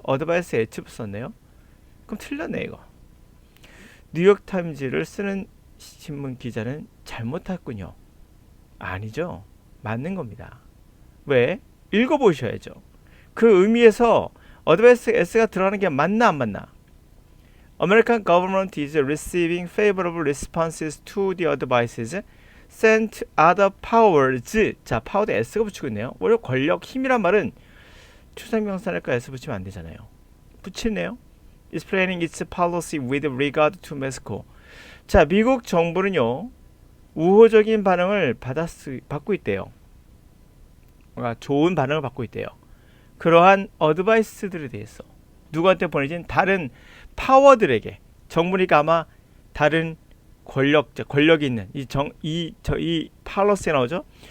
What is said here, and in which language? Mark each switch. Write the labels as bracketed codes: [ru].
[ko] 어드바이스 에치브 썼네요. 그럼 틀렸네 이거. 뉴욕타임즈를 쓰는 신문 기자는 잘못했군요. 아니죠. 맞는 겁니다. 왜? 읽어보셔야죠. 그 의미에서 어드바이스 S가 들어가는 게 맞나 안 맞나? [en] American government is receiving favorable responses to the advices sent other powers. [ko] 자, 파워도 S가 붙이고 있네요. 원래 권력, 힘이란 말은 추상명사니까 S 붙이면 안 되잖아요. 붙이네요. [en] Explaining its policy with regard to Mexico. [ko] 자, 미국 정부는요, 우호적인 반응을 받고 있대요. 좋은 반응을 받고 있대요. 그러한 어드바이스들에 대해서 누구한테 보내진 다른 파워들에게, 정부니까 아마 다른 권력이 있는 이 팔러시에 나오죠.